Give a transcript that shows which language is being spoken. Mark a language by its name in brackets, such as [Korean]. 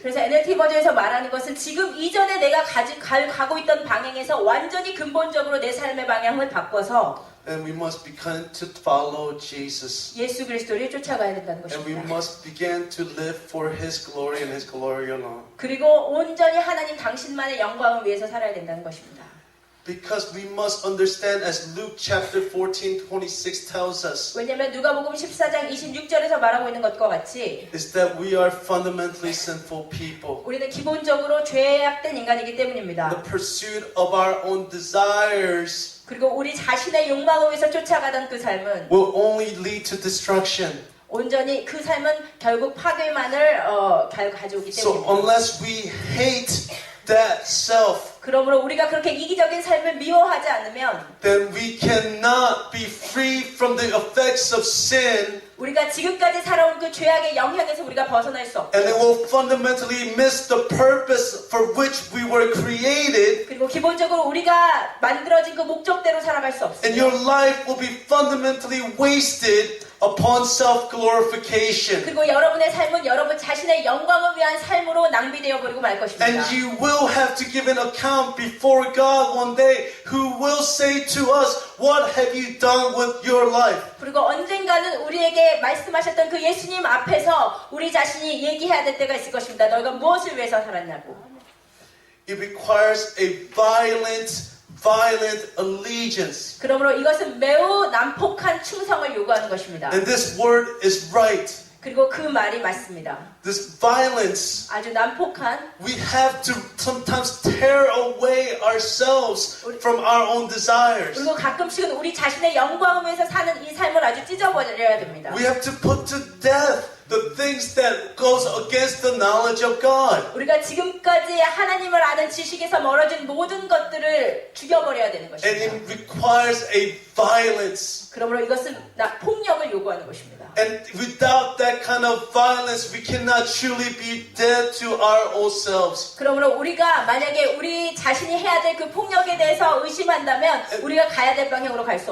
[Korean] 그래서 NLT 버전에서 말하는 것은 지금 이전에 내가 가고 있던 방향에서 완전히 근본적으로 내 삶의 방향을 바꿔서 [English] And we must begin to follow Jesus. [Korean] 예수 그리스도를 쫓아가야 된다는 [English] And we [Korean] 것입니다. [English] must begin to live for His glory and His glory alone. [Korean] 그리고 온전히 하나님 당신만의 영광을 위해서 살아야 된다는 것입니다. [English] Because we must understand, as Luke chapter 14:26 tells us, [Korean] 왜냐하면 누가복음 14장 26절에서 말하고 있는 것과 같이 [English] is that we are fundamentally sinful people. [Korean] 우리는 기본적으로 죄악된 인간이기 때문입니다. [English] The pursuit of our own desires [Korean] 그리고 우리 자신의 욕망을 위해서 쫓아가던 그 삶은 [English] will only lead to destruction. [Korean] 온전히 그 삶은 결국 파괴만을 가져오기 [English] So [Korean] 때문입니다. [English] unless we hate that self, [Korean] 그러므로 우리가 그렇게 이기적인 삶을 미워하지 않으면 [English] then we cannot be free from the effects of sin, [Korean] 우리가 지금까지 살아온 그 죄악의 영향에서 우리가 벗어날 수 없고 [English] and it will fundamentally miss the purpose for which we were created, [Korean] 그리고 기본적으로 우리가 만들어진 그 목적대로 살아갈 수 [English] and your [Korean] 없습니다. [English] life will be fundamentally wasted upon self-glorification. [Korean] 그리고 여러분의 삶은 여러분 자신의 영광을 위한 삶으로 낭비되어 버리고 말 것입니다. [English] And you will have to give an account before God one day, who will say to us, what have you done with your life? [Korean] 그리고 언젠가는 우리에게 말씀하셨던 그 예수님 앞에서 우리 자신이 얘기해야 될 때가 있을 것입니다. 너희가 무엇을 위해서 살았냐고. [English] It requires a violent allegiance. [Korean] 그러므로 이것은 매우 난폭한 충성을 요구하는 것입니다. [English] And this word is right. [Korean] 그리고 그 말이 맞습니다. [English] This violence, [Korean] 아주 난폭한 [English] we have to sometimes tear away ourselves from our own desires. [Korean] 그리고 가끔씩은 우리 자신의 영광을 위해서 사는 이 삶을 아주 찢어버려야 됩니다. [English] We have to put to death the things that goes against the knowledge of God. [Korean] 우리가 지금까지 하나님을 아는 지식에서 멀어진 모든 것들을 죽여버려야 되는 [English] And [Korean] 것입니다. [English] it requires a violence. [Korean] 그러므로 이것은 폭력을 요구하는 것입니다. [English] And without that kind of violence, we cannot truly be dead to our old selves. [Korean] 그러므로 우리가 만약에 우리 자신이 해야 될 그 폭력에 대해서 의심한다면 우리가 가야 될 방향으로 갈 수